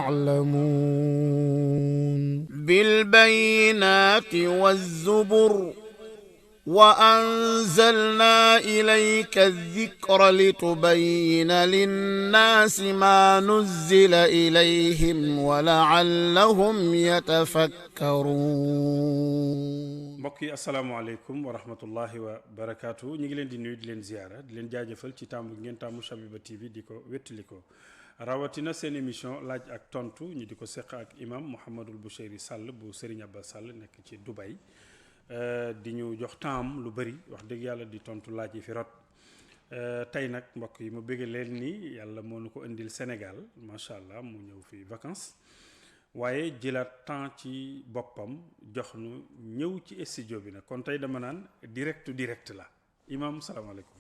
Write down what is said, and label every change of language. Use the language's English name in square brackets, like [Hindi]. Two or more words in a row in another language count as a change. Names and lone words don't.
[Arabic] تعلمون بالبينات والزبر وأنزلنا إليك الذكر لتبين للناس ما نزل إليهم ولعلهم يتفكرون. [Wolof] mbokk yi [Arabic] السلام عليكم ورحمة الله وبركاته [Wolof] ñu ngi leen di nuyu di leen ziyaara di leen jaajëfal ci tàmbu ngeen tàmmu Shabiba TV di ko wettali ko rawatina seen émission laaj ak tontu ñu di ko seq ak imam Mouhamadul Boucheyri Sall bu Serigne Abbas Sall nekk ci Dubai di ñu jox temps lu bëri wax dëgg yàlla di tontu laaj yi fi rot tey nag mbokk yi ma bëgg leen ni yàlla moo nu ko indil Sénégal [Arabic] ما شاء الله [Wolof] mu ñëw fi vacances waaye jëlaat temps ci boppam jox nu ñëw ci studio bi nag kon tey dama naan direct la imam salaamaaleykum.